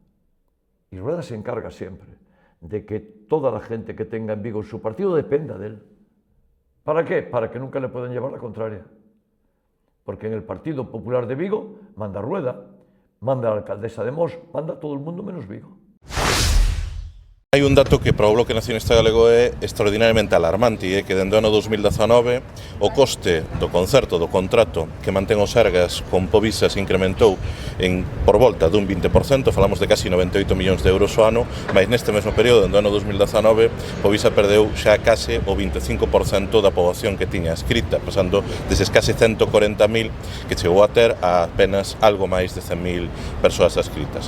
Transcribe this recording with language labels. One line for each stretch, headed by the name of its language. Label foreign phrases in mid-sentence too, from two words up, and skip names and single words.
Spanish: Y Rueda se encarga siempre de que toda la gente que tenga en Vigo su partido dependa de él. ¿Para qué? Para que nunca le puedan llevar la contraria. Porque en el Partido Popular de Vigo manda Rueda, manda la alcaldesa de Mos, manda todo el mundo menos Vigo.
Galician: Hai un dato que para o Bloque Nacionalista Galego é extraordinariamente alarmante, e é que dende o ano 2019 o coste do concerto, do contrato que mantén os Sergas con Povisa se incrementou por volta dun 20%, falamos de casi 98 millóns de euros ao ano, mas neste mesmo período, dende o ano 2019, Povisa perdeu xa case o 25% da poboación que tiña escrita, pasando deses case 140.000 que chegou a ter a apenas algo máis de 100.000 persoas escritas.